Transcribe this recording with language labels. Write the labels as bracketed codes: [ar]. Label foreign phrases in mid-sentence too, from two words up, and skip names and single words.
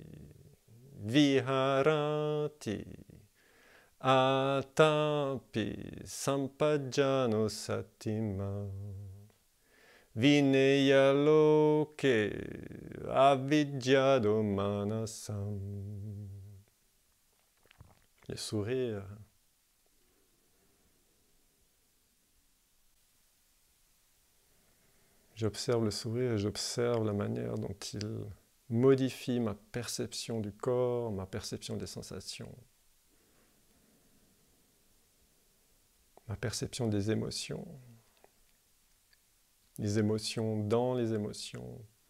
[pi] viharati atapi sampajjano satima vineya loke avidyado manasam. [fr] Le sourire. J'observe le sourire et j'observe la manière dont il modifie ma perception du corps, ma perception des sensations, ma perception des émotions dans les émotions,